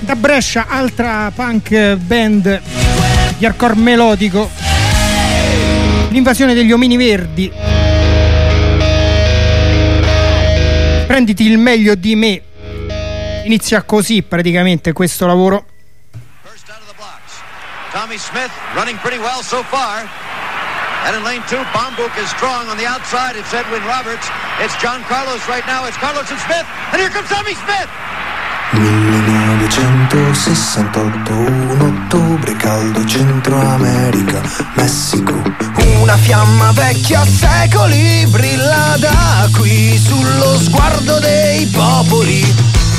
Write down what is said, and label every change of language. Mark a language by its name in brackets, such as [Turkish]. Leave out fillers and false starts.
[Italian] Clash, altra punk band di hardcore melodico. L'invasione degli omini verdi. Prenditi il meglio di me. Inizia così praticamente questo lavoro. [English] First out of the blocks, Tommy Smith running pretty well so far. And in lane two, Bombook is strong on the outside. It's Edwin Roberts. It's John Carlos right now. It's Carlos and Smith. And here comes Tommy Smith. [Italian] 1968, un ottobre caldo, Centro America, Messico. Una fiamma vecchia secoli brilla da qui sullo sguardo dei popoli.